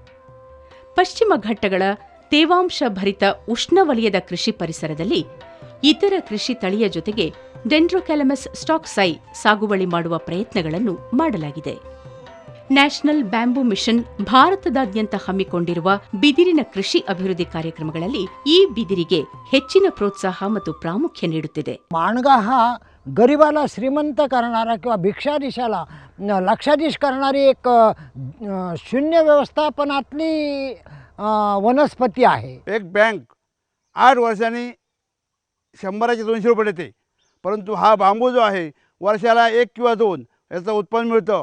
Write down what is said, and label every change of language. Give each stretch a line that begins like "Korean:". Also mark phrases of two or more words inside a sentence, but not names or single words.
Kannada: ಪಶ್ಚಿಮ ಘಟ್ಟಗಳ ತೇವಾಂಶ ಭರಿತ ಉಷ್ಣವಲಯದ ಕೃಷಿ ಪರಿಸರದಲ್ಲಿ ಇತರ ಕೃಷಿ ತಳಿಯ ಜೊತೆಗೆ ಡೆಂಡ್ರೊಕ್ಯಾಲಮಸ್ ಸ್ಟಾಕ್ಸೈ ಸಾಗುವಳಿ ಮಾಡುವ ಪ್ರಯತ್ನಗಳನ್ನು ಮಾಡಲಾಗಿದೆ. ನ್ಯಾಷನಲ್ ಬ್ಯಾಂಬೂ ಮಿಷನ್ ಭಾರತದಾದ್ಯಂತ ಹಮ್ಮಿಕೊಂಡಿರುವ ಬಿದಿರಿನ ಕೃಷಿ ಅಭಿವೃದ್ಧಿ ಕಾರ್ಯಕ್ರಮಗಳಲ್ಲಿ ಈ ಬಿದಿರಿಗೆ ಹೆಚ್ಚಿನ ಪ್ರೋತ್ಸಾಹ ಮತ್ತು ಪ್ರಾಮುಖ್ಯ ನೀಡುತ್ತಿದೆ.
Marathi: माणगा हा गरिबाला श्रीमंत करणारा किंवा भिक्षाधीशाला लक्षाधीश करणारी एक शून्य व्यवस्थापनातली वनस्पती आहे. एक बँक 8 वर्षांनी 100चे 200 रुपये देते, परंतु हा बांबू जो आहे वर्षाला 1 किंवा 2 याचं उत्पन्न मिळतं.